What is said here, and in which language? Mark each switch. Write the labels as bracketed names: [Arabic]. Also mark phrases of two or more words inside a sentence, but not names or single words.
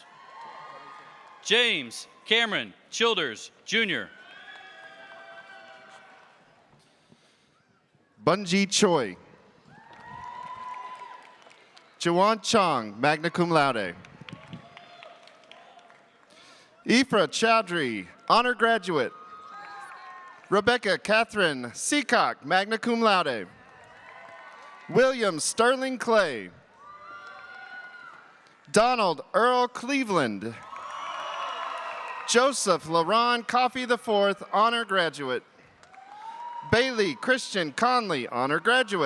[English] James Cameron Childers, Jr. Bunji Choi. Juwan Chong, magna cum laude. Ifra Chowdhury, honor graduate. Rebecca Catherine Seacock, magna cum laude. William Sterling Clay. Donald Earl Cleveland. Joseph LaRon Coffey IV, honor graduate. Bailey Christian Conley, honor graduate.